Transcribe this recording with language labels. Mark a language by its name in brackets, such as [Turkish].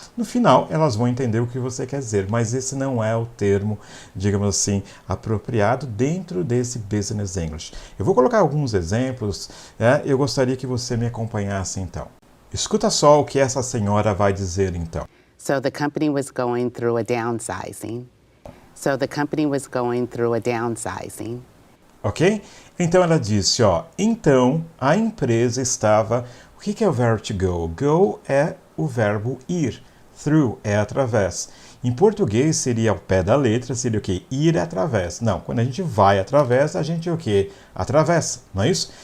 [Portuguese] No final, elas vão entender o que você quer dizer, mas esse não é o termo, digamos assim, apropriado dentro desse Business English. Eu vou colocar alguns exemplos, né? Eu gostaria que você me acompanhasse então. Escuta só o que essa senhora vai dizer então. [English] So the company was going through a downsizing. So the company was going through a downsizing. [Portuguese] Ok? Então ela disse, ó, então a empresa estava... O que é o verbo to go? Go é o verbo ir. Through é através. Em português seria ao pé da letra, seria o quê? Ir através. Não, quando a gente vai através, a gente o quê? Atravessa, não é isso?